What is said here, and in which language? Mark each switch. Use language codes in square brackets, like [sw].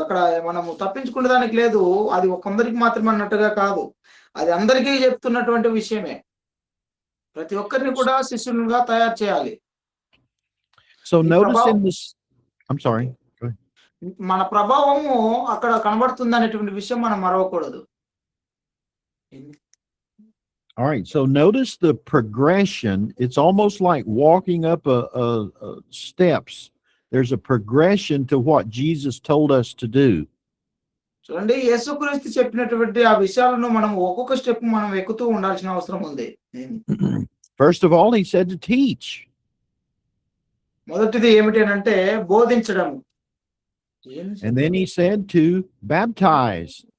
[te] అక్కడ మనము తప్పించుకునే దానికి లేదు. అది కొందరికి మాత్రమే అన్నట్టుగా కాదు, అది అందరికీ చెప్తున్నటువంటి విషయమే. ప్రతి ఒక్కరిని కూడా శిష్యులుగా తయారు చేయాలి. [en] So [te] ఈ [en] notice [te] ప్రభావం [en] in this, I'm okay. sorry. Go ahead. [te] మన ప్రభావము అక్కడ కనబడుతుందనేటువంటి విషయం మనం మరవకూడదు. [en] All right. So notice the progression. It's almost like walking up a steps. There's a progression to what Jesus told us to do. [te] చూడండి, యేసుక్రీస్తు చెప్పినటువంటి ఆ విషయాలను మనం ఒక్కొక్క స్టెప్ మనం ఎక్కుతూ ఉండాల్సిన అవసరం ఉంది. [en] First of all, he said to teach. [te] మొదటిది ఏమిటి అంటే బోధించడం. [en] And then he said to baptize.